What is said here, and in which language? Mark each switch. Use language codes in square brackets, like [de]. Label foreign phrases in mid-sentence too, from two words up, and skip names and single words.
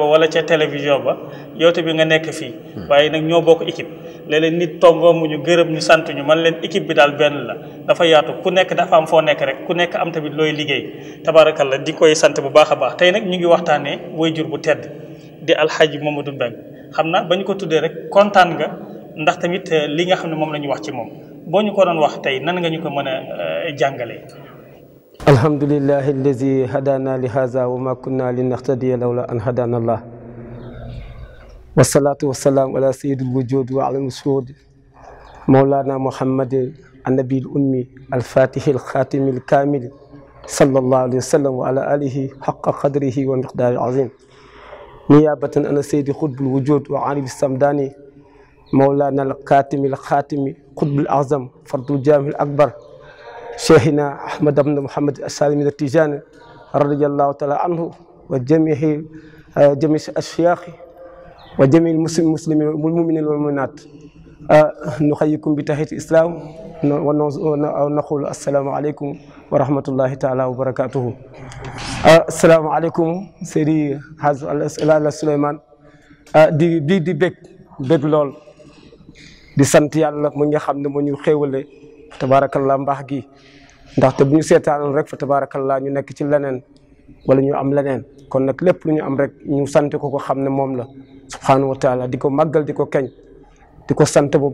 [wo] wala ca télévision ba yow tamit nga nekk fii waaye nag ñoo bokk équipe léeg-léeg nit tongoo mu ñu gërëm ñu sant ñu man leen équipe bi daal benn la dafa yaatu ku nekk dafa am foo nekk rek ku nekk am tamit looy liggéey tabarakallah di koy sant bu baax a baax tey nag ñu ngi waxtaanee waajur bu tedd di alxaaji Mamadou Mbeng xam naa ba ñu ko tuddee rek kontaan nga ndax tamit li nga xam ne moom la ñu wax ci moom boo ñu ko doon wax tey nan nga ñu ko mën a jàngalee. [ar] الحمد لله الذي هدانا لهذا وما كنا لنهتدي لولا أن هدانا الله والصلاة والسلام على سيد الوجود وعلى مسعود مولانا محمد النبي الأمي الفاتح الخاتم الكامل صلى الله عليه وسلم وعلى آله حق قدره ومقداره العظيم نيابة أنا سيدي قطب الوجود والعارف الصمداني مولانا الكاتم الخاتم القطب الأعظم فرد الجامع الأكبر شيخنا أحمد بن محمد السالم التيجاني رضي الله تعالى عنه وجميع الأشياخ وجميع المسلمين والمؤمنين والمؤمنات نحييكم بتحية الإسلام ونقول السلام عليكم ورحمة الله تعالى وبركاته. السلام عليكم سيدي حاج سليمان [wo] di bég lool di sant yàlla mu nga xam ne moo ñu xéewale tabarakallah mbaax gi ndaxte bu ñu seetaanoon rek fa tabarakallah ñu nekk ci leneen wala ñu am leneen kon nag lépp lu ñu am rek ñu sant ko ko xam ne moom la [ar] سبحانه وتعالى [wo] di ko màggal di ko keñ di ko sant bu